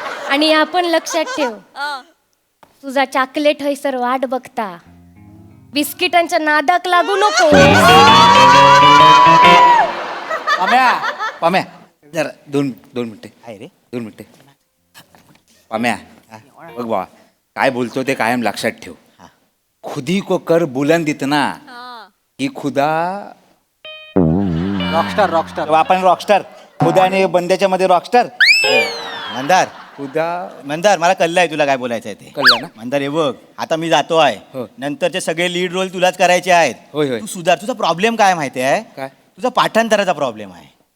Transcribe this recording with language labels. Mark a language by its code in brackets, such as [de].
[mr] आणि आपण लक्षात ठेव, तुझा चॉकलेट हयसर वाट बघता, बिस्किटांच्या नादाक लागू नको. पाम्या जरा दोन मिनिटे आहे रे, 2 मिनिटे. पाम्या बघ बा, काय बोलतो ते कायम लक्षात ठेव. [hi] खुदी को कर बुलंद इतना की खुदा [mr] रॉकस्टार आपण रॉकस्टार, खुदा आणि बंद्याच्या मध्ये रॉकस्टार. मंदार खुदा मंदार, मला कळलं आहे तुला काय बोलायचं आहे ते. कळलं ना मंदार? हे बघ, आता मी जातो आहे, नंतरचे सगळे लीड रोल तुलाच करायचे आहेत. तू सुधार. तुझा प्रॉब्लेम काय माहिती आहे? काय? तुझा पाठांतराचा प्रॉब्लेम आहे.